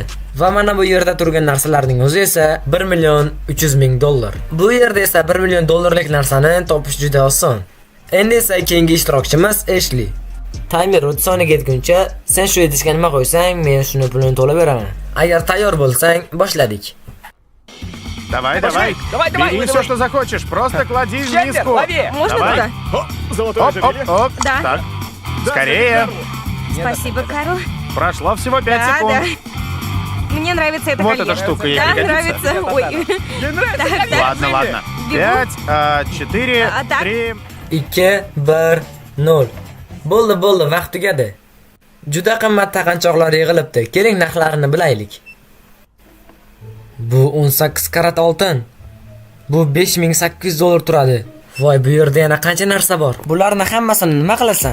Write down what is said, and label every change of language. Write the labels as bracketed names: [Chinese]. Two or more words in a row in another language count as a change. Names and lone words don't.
[Uzbek] Va mana bu yerda turgan narsalarning o'zi esa 1 million 300 ming dollar. Bu yerda esa 1 million dollarlik narsani topish juda oson. Endi esa keyingi ishtirokchimiz Ashley. Timer 30 soniyaga yetguncha sen shu idishga nima qo'ysang, men shuni pulini to'lab beraman. Agar tayyor bo'lsang, boshladik. [Russian] Давай, давай. Бери все, что захочешь. Просто клади в миску. Можно Давай. туда? Золотое ожерелье. Оп. Да. Так. Скорее. Спасибо, Карл. Прошло всего 5 Да, секунд. да. Мне нравится эта Вот колье. эта штука ей Да, пригодится. нравится. Ой. Так, так. Ладно, ладно. Бегу. 5, 4, А так? 3. 2 1 0. [Uzbek] Bo'ldi, vaqt tugadi. Juda qimmat taqinchoqlar yig'ilibdi. Keling narxlarini bilaylik. Bu 18 karat oltin. Bu 5800 dollar turadi. Voy, bu yerda yana qancha narsa bor. Bularni hammasini nima qilasan?